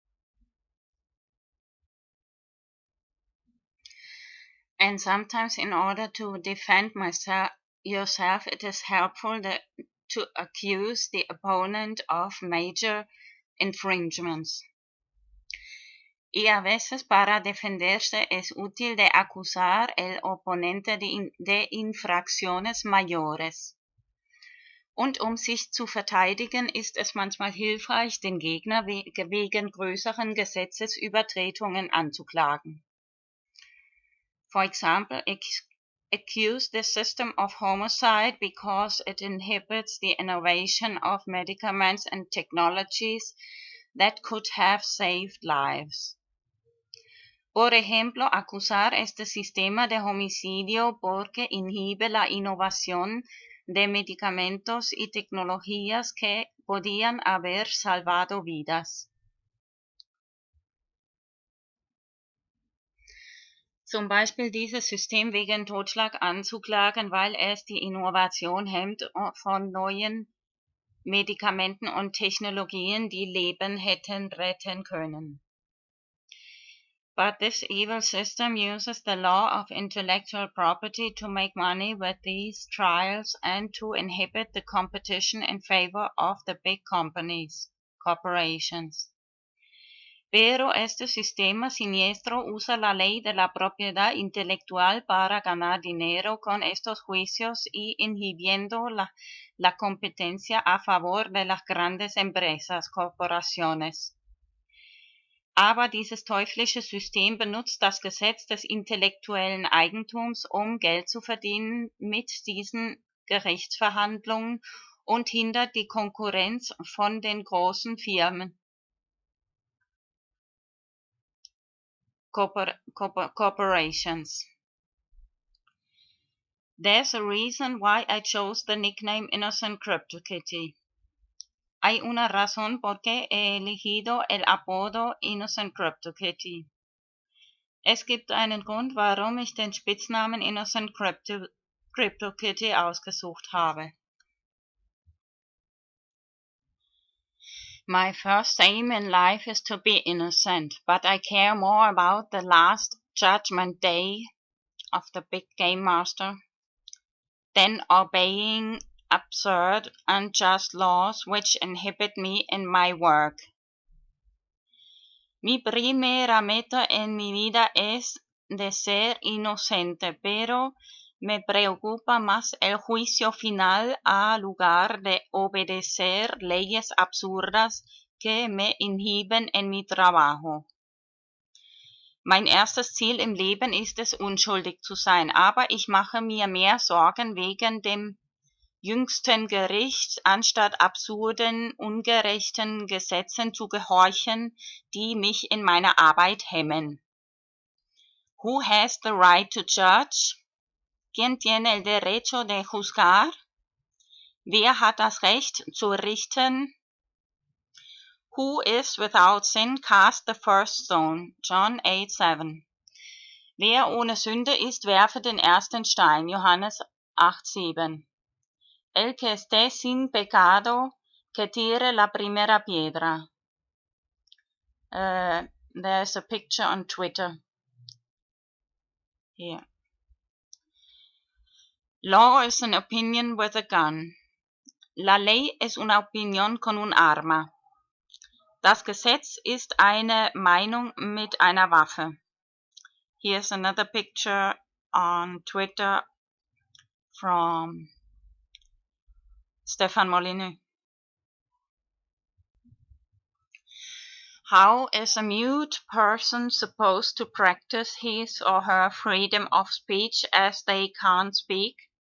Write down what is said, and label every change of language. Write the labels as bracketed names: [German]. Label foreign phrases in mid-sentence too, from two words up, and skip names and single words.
[English] And sometimes in order to defend yourself, it is helpful to accuse the opponent of major infringements. [Spanish] Y a veces para defenderse es útil de acusar el oponente de infracciones mayores. [German] Und sich zu verteidigen, ist es manchmal hilfreich, den Gegner wegen größeren Gesetzesübertretungen anzuklagen. [English] For example, accuse the system of homicide because it inhibits the innovation of medicaments and technologies that could have saved lives. [Spanish] Por ejemplo, acusar este sistema de homicidio porque inhibe la innovación de medicamentos y tecnologías que podían haber salvado vidas. [German] Zum Beispiel dieses System wegen Totschlag anzuklagen, weil es die Innovation hemmt von neuen Medikamenten und Technologien, die Leben hätten retten können. [English] But this evil system uses the law of intellectual property to make money with these trials and to inhibit the competition in favor of the big corporations. [Spanish] Pero este sistema siniestro usa la ley de la propiedad intelectual para ganar dinero con estos juicios y inhibiendo la competencia a favor de las grandes empresas, corporaciones. [German] Aber dieses teuflische System benutzt das Gesetz des intellektuellen Eigentums, um Geld zu verdienen mit diesen Gerichtsverhandlungen und hindert die Konkurrenz von den großen Firmen. Corporations. [English] There's a reason why I chose the nickname Innocent CryptoKitty. [Spanish] Hay una razón por qué he elegido el apodo Innocent CryptoKitty. [German] Es gibt einen Grund, warum ich den Spitznamen Innocent CryptoKitty ausgesucht habe. [English] My first aim in life is to be innocent, but I care more about the last judgment day of the big game master than obeying absurd, unjust laws which inhibit me in my work. [Spanish] Mi primera meta en mi vida es de ser inocente, pero me preocupa más el juicio final a lugar de obedecer leyes absurdas que me inhiben en mi trabajo. [German] Mein erstes Ziel im Leben ist es, unschuldig zu sein, aber ich mache mir mehr Sorgen wegen dem jüngsten Gericht, anstatt absurden, ungerechten Gesetzen zu gehorchen, die mich in meiner Arbeit hemmen. [English] Who has the right to judge? [Spanish] ¿Quién tiene el derecho de juzgar? [German] Wer hat das Recht zu richten? [English] Who is without sin cast the first stone? John 8:7. [German] Wer ohne Sünde ist, werfe den ersten Stein. Johannes 8:7. [Spanish] El que esté sin pecado, que tire la primera piedra. [English] There's a picture on Twitter. Here. Law is an opinion with a gun. La ley es una opinión con un arma. Das Gesetz ist eine Meinung mit einer Waffe. Here's another picture on Twitter from Stefan Molyneux. How is a mute person supposed to practice his or her freedom of speech as they can't speak?